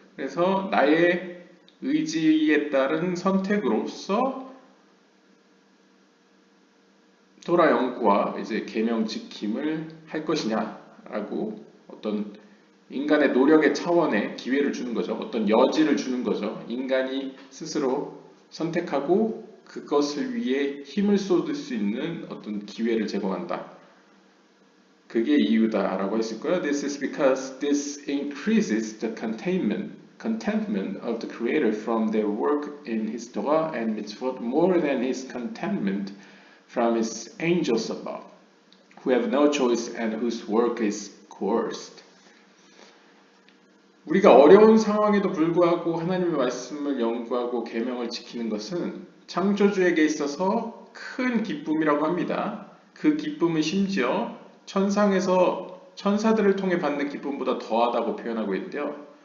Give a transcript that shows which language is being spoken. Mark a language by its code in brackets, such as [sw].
[ko] 그래서 나의 의지에 따른 선택으로서 토라 연구와 이제 계명 지킴을 할 것이냐라고 어떤 인간의 노력의 차원에 기회를 주는 거죠. 어떤 여지를 주는 거죠. 인간이 스스로 선택하고 그것을 위해 힘을 쏟을 수 있는 어떤 기회를 제공한다. 그게 이유다라고 했을 거예요. [en] This is because this increases the contentment of the Creator from their work in His Torah and mitzvot more than His contentment from His angels above, who have no choice and whose work is coerced. [ko] 우리가 어려운 상황에도 불구하고 하나님의 말씀을 연구하고 계명을 지키는 것은 창조주에게 있어서 큰 기쁨이라고 합니다. 그 기쁨은 심지어 천상에서 천사들을 통해 받는 기쁨보다 더하다고 표현하고 있는데요.